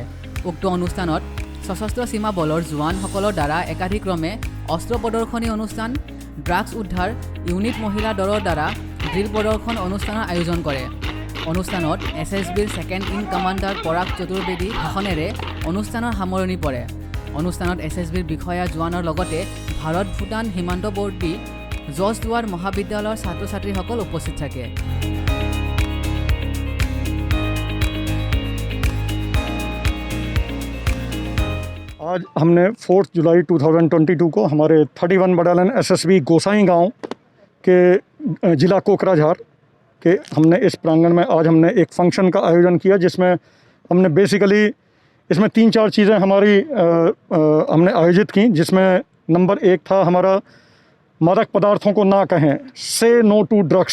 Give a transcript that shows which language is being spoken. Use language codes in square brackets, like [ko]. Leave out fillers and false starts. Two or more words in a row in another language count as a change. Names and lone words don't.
[as] উক্ত অনুষ্ঠানত সশস্ত্ৰ সীমা বলৰ জোৱানসকলৰ দ্বাৰা একাধিক্ৰমে অস্ত্ৰ প্ৰদৰ্শনী অনুষ্ঠান, ড্ৰাগছ উদ্ধাৰ ইউনিট মহিলা দলৰ দ্বাৰা ড্ৰিল প্ৰদৰ্শন অনুষ্ঠানৰ আয়োজন কৰে। অনুষ্ঠানত এছএছবিৰ [en] second in commander [as] পৰাগ চতুৰ্বেদী ভাষণেৰে অনুষ্ঠানৰ সামৰণি পৰে। অনুষ্ঠানত এছএছবিৰ বিষয়া জোৱানৰ লগতে ভাৰত ভূটান সীমান্তৱৰ্তী জজদুৱাৰ মহাবিদ্যালয়ৰ ছাত্ৰ ছাত্ৰীসকল উপস্থিত থাকে। [hi] आज हमने 4 जुलाई 2022 को हमारे 31 बटालियन एसएसबी गोसाईगांव के ज़िला कोकराझार के हमने इस प्रांगण में आज हमने एक फंक्शन का आयोजन किया, जिसमें हमने बेसिकली इसमें 3-4 चीज़ें हमारी हमने आयोजित की, जिसमें नंबर 1 था हमारा मादक पदार्थों को ना कहें, [en] say no to drugs.